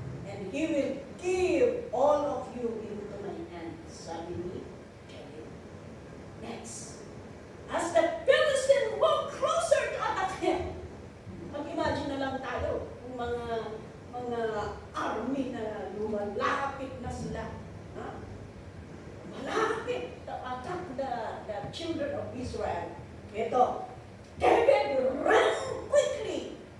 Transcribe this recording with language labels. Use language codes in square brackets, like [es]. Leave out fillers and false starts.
[en] And He will give all of you into my hands. [tl] Sabi ni David. Next. [en] As the Philistine walked closer to attack him. [tl] Mag-imagine na lang tayo kung mga army na lumalapit na sila. [en] Malapit to attack the children of Israel. Ito, David ran quickly